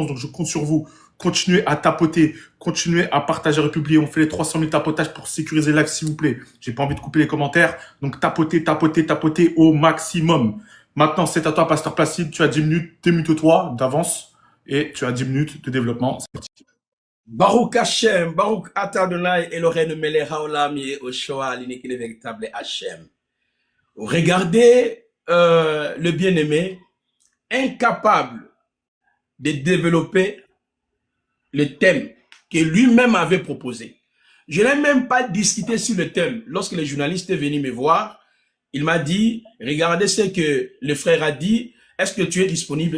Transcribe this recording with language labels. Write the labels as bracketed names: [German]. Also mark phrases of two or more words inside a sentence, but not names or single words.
[French] Donc, je compte sur vous. Continuez à tapoter. Continuez à partager, à republier. On fait les 300 000 tapotages pour sécuriser le live, s'il vous plaît. J'ai pas envie de couper les commentaires. Donc, tapotez, tapotez, tapotez au maximum. Maintenant, c'est à toi, Pasteur Placide. Tu as 10 minutes, démute-toi d'avance. Et tu as 10 minutes de développement. C'est parti. [Hebrew] ברוך השם, ברוך אתה אדוני, אלוהינו מלך העולם יהושע, [French] l'unique et le véritable Hashem. Regardez le bien-aimé, incapable de développer le thème que lui-même avait proposé. Je n'ai même pas discuté sur le thème. Lorsque le journaliste est venu me voir, il m'a dit, regardez ce que le frère a dit, est-ce que tu es disponible?